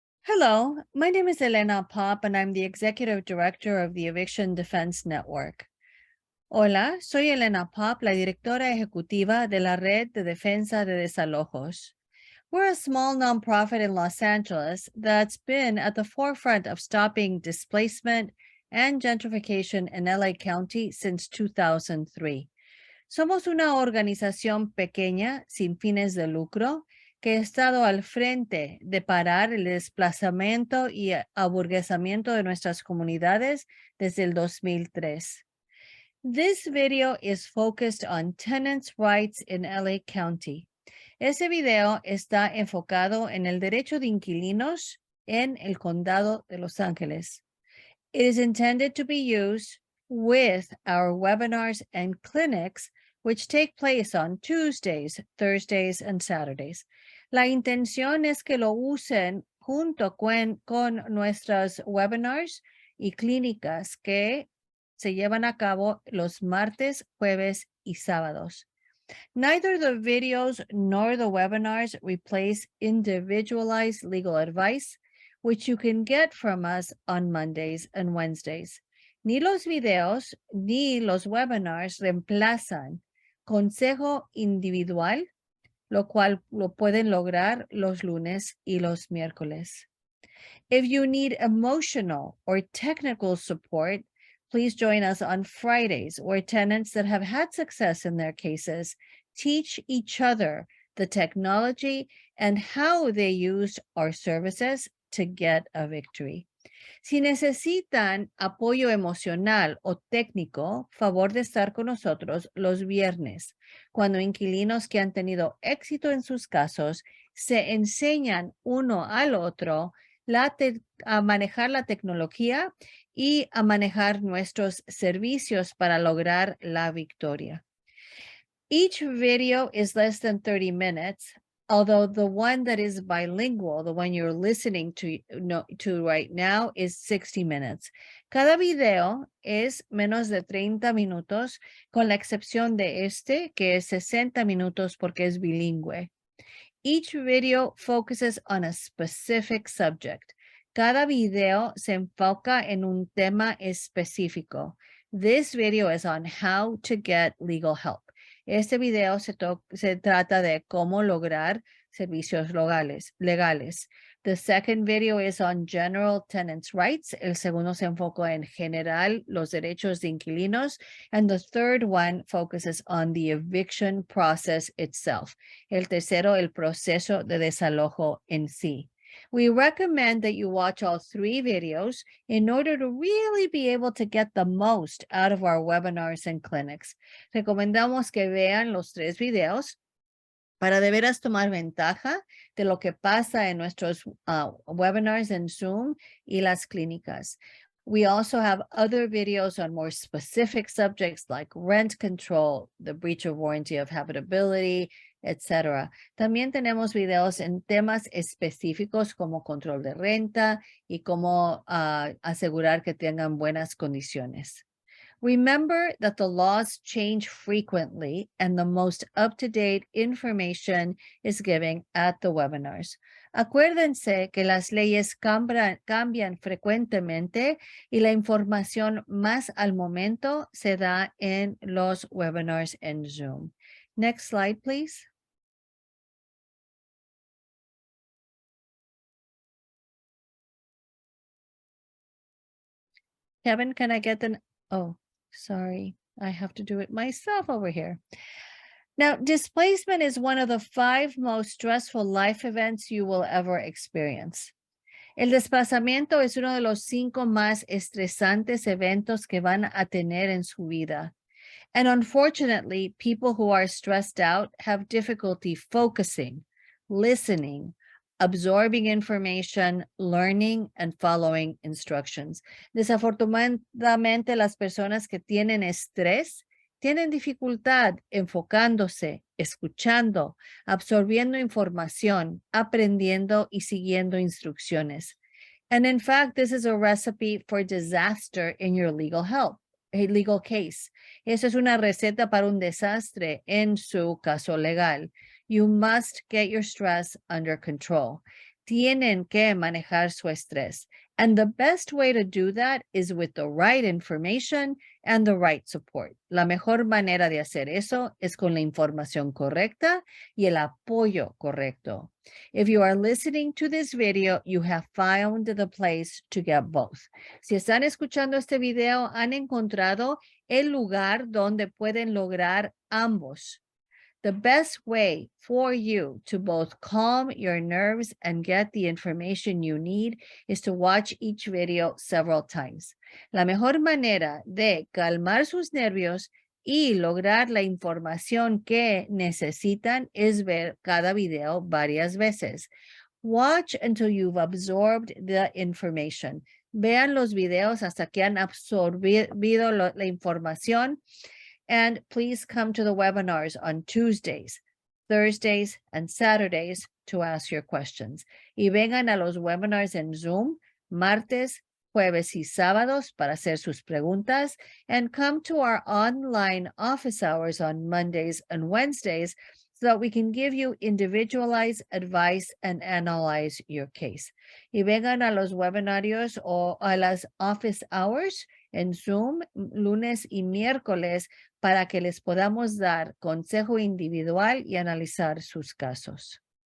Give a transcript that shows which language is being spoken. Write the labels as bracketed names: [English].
[English] Hello, my name is Elena Pop and I'm the Executive Director of the Eviction Defense Network. [Spanish] Hola, soy Elena Pop, la directora ejecutiva de la Red de Defensa de Desalojos. [English] We're a small nonprofit in Los Angeles that's been at the forefront of stopping displacement and gentrification in LA County since 2003. [Spanish] Somos una organización pequeña sin fines de lucro que ha estado al frente de parar el desplazamiento y aburguesamiento de nuestras comunidades desde el 2003. [English] This video is focused on tenants' rights in LA County. [Spanish] Este video está enfocado en el derecho de inquilinos en el condado de Los Ángeles. [English] It is intended to be used with our webinars and clinics, which take place on Tuesdays, Thursdays, and Saturdays. [Spanish] La intención es que lo usen junto con nuestras webinars y clínicas que se llevan a cabo los martes, jueves, y sábados. [English] Neither the videos nor the webinars replace individualized legal advice, which you can get from us on Mondays and Wednesdays. [Spanish] Ni los videos ni los webinars reemplazan consejo individual, lo cual lo pueden lograr los lunes y los miércoles. [English] If you need emotional or technical support, please join us on Fridays, where tenants that have had success in their cases teach each other the technology and how they used our services to get a victory. [Spanish] Si necesitan apoyo emocional o técnico, favor de estar con nosotros los viernes, cuando inquilinos que han tenido éxito en sus casos se enseñan uno al otro a manejar la tecnología y a manejar nuestros servicios para lograr la victoria. [English] Each video is less than 30 minutes, although the one that is bilingual, the one you're listening to right now, is 60 minutes. [Spanish] Cada video es menos de 30 minutos, con la excepción de este, que es 60 minutos porque es bilingüe. [English] Each video focuses on a specific subject. [Spanish] Cada video se enfoca en un tema específico. [English] This video is on how to get legal help. [Spanish] Este video se trata de cómo lograr servicios legales. [English] The second video is on general tenants' rights. [Spanish] El segundo se enfoca en general los derechos de inquilinos. [English] And the third one focuses on the eviction process itself. [Spanish] El tercero, el proceso de desalojo en sí. [English] We recommend that you watch all three videos in order to really be able to get the most out of our webinars and clinics. [Spanish] Recomendamos que vean los tres videos para de veras tomar ventaja de lo que pasa en nuestros webinars en Zoom y las clínicas. [English] We also have other videos on more specific subjects like rent control, the breach of warranty of habitability, etc. [Spanish] También tenemos videos en temas específicos como control de renta y cómo asegurar que tengan buenas condiciones. [English] Remember that the laws change frequently and the most up-to-date information is given at the webinars. [Spanish] Acuérdense que las leyes cambian frecuentemente y la información más al momento se da en los webinars en Zoom. [English] Next slide, please. Kevin, can I get oh, sorry, I have to do it myself over here. Now, displacement is one of the 5 most stressful life events you will ever experience. [Spanish] El desplazamiento es uno de los 5 más estresantes eventos que van a tener en su vida. [English] And unfortunately, people who are stressed out have difficulty focusing, listening, absorbing information, learning, and following instructions. [Spanish] Desafortunadamente, las personas que tienen estrés tienen dificultad enfocándose, escuchando, absorbiendo información, aprendiendo y siguiendo instrucciones. [English] And in fact, this is a recipe for disaster in your legal case. [Spanish] Eso es una receta para un desastre en su caso legal. [English] You must get your stress under control. [Spanish] Tienen que manejar su estrés. [English] And the best way to do that is with the right information and the right support. [Spanish] La mejor manera de hacer eso es con la información correcta y el apoyo correcto. [English] If you are listening to this video, you have found the place to get both. [Spanish] Si están escuchando este video, han encontrado el lugar donde pueden lograr ambos. [English] The best way for you to both calm your nerves and get the information you need is to watch each video several times. [Spanish] La mejor manera de calmar sus nervios y lograr la información que necesitan es ver cada video varias veces. [English] Watch until you've absorbed the information. [Spanish] Vean los videos hasta que han absorbido la información. [English] And please come to the webinars on Tuesdays, Thursdays, and Saturdays to ask your questions. [Spanish] Y vengan a los webinars en Zoom, martes, jueves y sábados para hacer sus preguntas. [English] And come to our online office hours on Mondays and Wednesdays so that we can give you individualized advice and analyze your case. [Spanish] Y vengan a los webinarios o a las office hours en Zoom, lunes y miércoles, para que les podamos dar consejo individual y analizar sus casos.